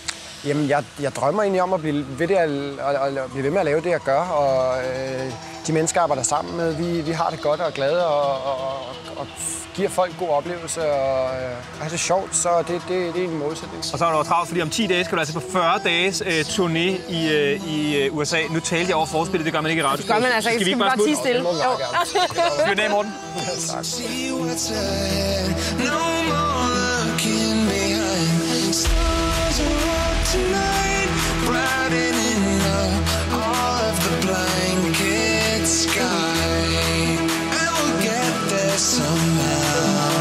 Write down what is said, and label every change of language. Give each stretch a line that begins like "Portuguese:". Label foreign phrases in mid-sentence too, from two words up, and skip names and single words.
Danish: Jamen, jeg drømmer egentlig om at blive ved med at lave det, jeg gør, og de mennesker, jeg arbejder sammen med, vi har det godt og glade og giver folk gode oplevelser og har det sjovt, så det er en målsætning. Og så er der jo travlt, fordi om 10 dage skal du altså på 40 dages turné i USA. Nu talte jeg over forspillet, det gør man ikke i radio. Det gør man altså ikke, skal vi bare tie stille. Skal vi Morten? Tak.
English: Tonight, brightening up all of the blanket sky, and we'll get there somehow.